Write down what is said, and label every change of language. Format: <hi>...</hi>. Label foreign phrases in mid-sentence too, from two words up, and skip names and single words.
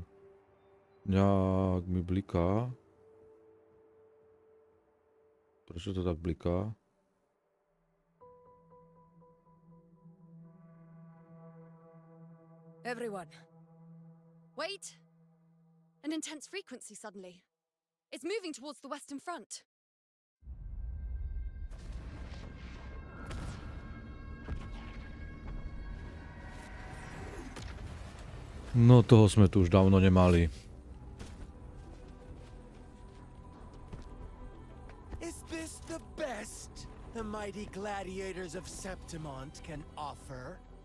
<sk>Nejak mi bliká. Prečo to tak bliká?</sk> <en>Everyone. Wait! An intense frequency suddenly. It's moving towards the Western Front.</en> <sk>No toho sme tu už dávno nemali.</sk> <en>Is this the best the mighty gladiators of Septimont can offer?</en>